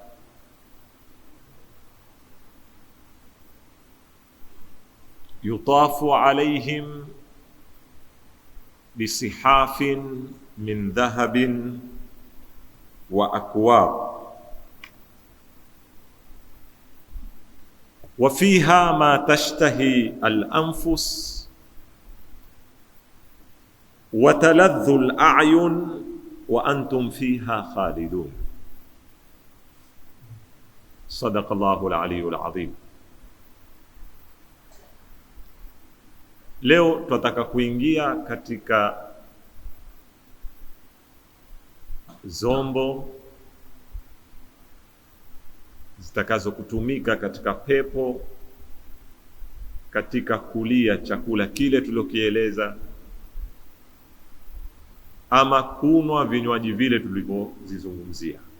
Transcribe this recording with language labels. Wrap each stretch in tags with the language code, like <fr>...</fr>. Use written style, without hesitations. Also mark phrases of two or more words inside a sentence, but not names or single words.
<ar>يطاف عليهم بصحاف من ذهب وأكواب وفيها ما تشتهي الأنفس وتلذ الأعين وأنتم فيها خالدون. صدق الله العلي العظيم.</ar> <sw>Leo tunataka kuingia katika zombo zitakazo kutumika katika pepo katika kulia chakula kile tuliokieleza, ama kunwa vinywaji vile tulivyozizungumzia.</sw>